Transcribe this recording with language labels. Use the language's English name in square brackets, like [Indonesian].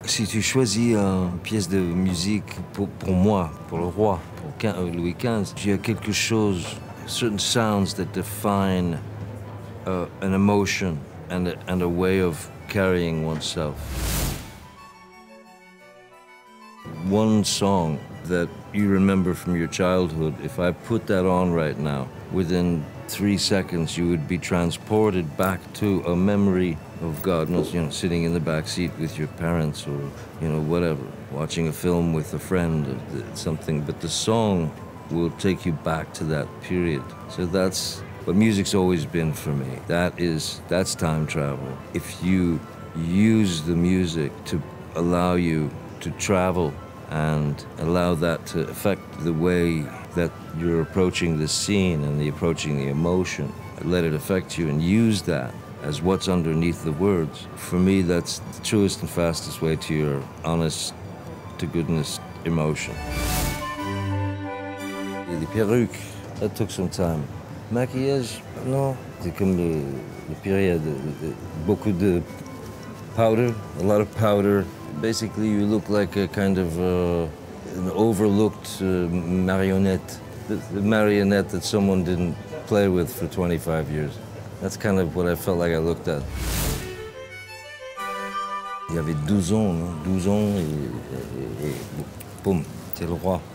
[French] Si tu choisis une pièce de musique pour moi, pour le roi, pour Louis XV, il y a quelque chose, [English] certain sounds that define an emotion and a way of carrying oneself. One song that you remember from your childhood, if I put that on right now, within 3 seconds you would be transported back to a memory of God knows, you know, sitting in the back seat with your parents or, you know, whatever, watching a film with a friend or something, but the song will take you back to that period. So that's what music's always been for me. That's time travel. If you use the music to allow you to travel and allow that to affect the way that you're approaching the scene and approaching the emotion, let it affect you and use that as what's underneath the words. For me, that's the truest and fastest way to your honest to goodness emotion. [French] Les perruques, [English] that took some time. [French] Maquillage, non. C'est comme le période, beaucoup de powder, [English] a lot of powder. Basically, you look like a kind of an overlooked marionnette, the marionette that someone didn't play with for 25 years. That's kind of what I felt like I looked at. [French] Il y avait 12 ans, non? 12 ans et boom, c'est le roi.